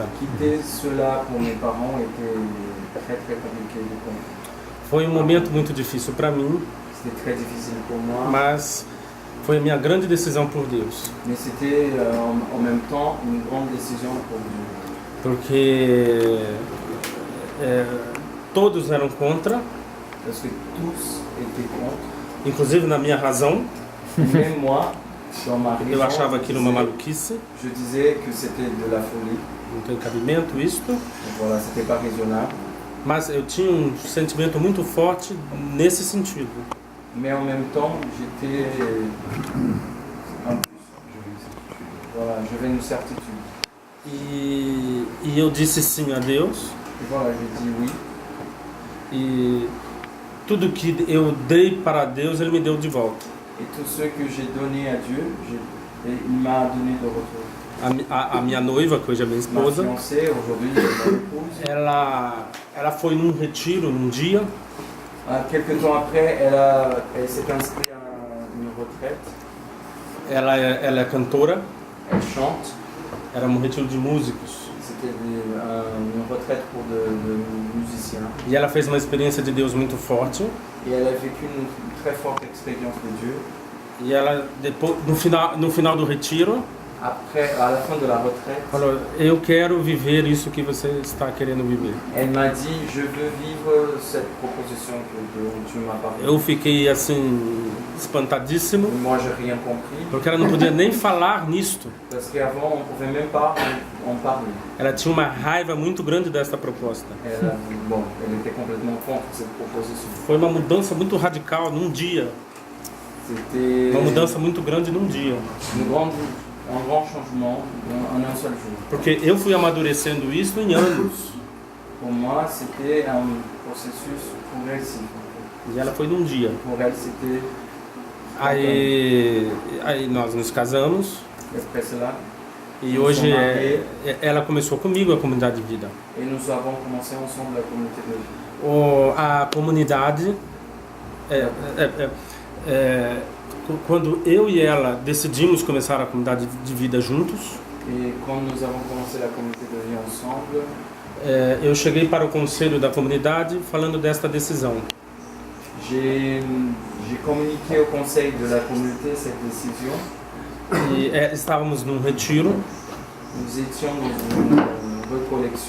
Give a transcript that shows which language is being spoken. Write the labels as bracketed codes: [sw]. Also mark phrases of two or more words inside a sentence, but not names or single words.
[fr] Quitter cela pour mes parents était très très compliqué de comprendre. [pt] Foi um momento muito difícil para mim, [fr] C'était très difficile pour moi, [pt] mas foi a minha grande decisão por Deus. [fr] mais c'était en même temps une grande décision pour Dieu. [pt] Porque todos eram contra, [fr] Parce que tous étaient contre. [pt] inclusive na minha razão. [fr] Même moi, dans ma [pt] Eu [fr] raison, [pt] achava aquilo uma maluquice, [fr] je disais que c'était de la folie. [pt] não tem cabimento isto. [fr] Donc voilà, c'était pas raisonnable. [pt] Mas eu tinha um sentimento muito forte nesse sentido. [fr] Mais en même temps, j'étais voilà, j'avais une certitude. [pt] E eu disse sim a Deus. [fr] Et voilà, j'ai dit oui. [pt] E tudo que eu dei para Deus, Ele me deu de volta. [fr] Et tout ce que j'ai donné à Dieu, il m'a donné de retour. [pt] A minha noiva, que hoje é minha [fr] Ma [pt] esposa, [fr] fiancée, aujourd'hui, mon épouse. [pt] ela foi num retiro num dia. [fr] Quelques temps après, elle s'est inscrite à une retraite. [pt] Ela é cantora, [fr] Elle chante. [pt] era um retiro de músicos. [fr] C'était une retraite pour de musiciens. [pt] E ela fez uma experiência de Deus muito forte. [fr] Et elle a vécu une très forte expérience de Dieu. [pt] E ela, depois, no final do retiro, [fr] Après, à la fin de la retraite, [pt] falou: eu quero viver isso que você está querendo viver. [fr] elle m'a dit, je veux vivre cette proposition dont tu m'as parlé. [pt] Eu fiquei assim, espantadíssimo, [fr] Moi, j'ai rien compris, [pt] porque ela não podia nem falar nisto. [fr] parce qu'avant, on ne pouvait même pas en parler. [pt] Ela tinha uma raiva muito grande desta proposta. [fr] Elle était complètement contre cette proposition. [pt] Foi uma mudança muito radical num dia. [fr] C'était [pt] Uma mudança muito grande num dia. [fr] un grand changement en un seul jour. [pt] Porque eu fui amadurecendo isso em anos. [fr] Pour moi, c'était un processus progressif. [pt] E ela foi num dia. [fr] Pour elle, c'était [pt] Aí nós nos casamos [fr] Et après cela, [pt] e [fr] Nous [pt] hoje [fr] sommes mariés. [pt] ela começou comigo a comunidade de vida. [fr] et nous avons commencé ensemble la communauté de vie. [pt] A comunidade, quando eu e ela decidimos começar a comunidade de vida juntos, [fr] Et quand nous avons commencé la communauté de vie ensemble, [pt] eu cheguei para o conselho da comunidade falando desta decisão. [fr] j'ai communiqué au conseil de la communauté cette décision. [pt] E estávamos num retiro [fr] Nous étions dans une recollection.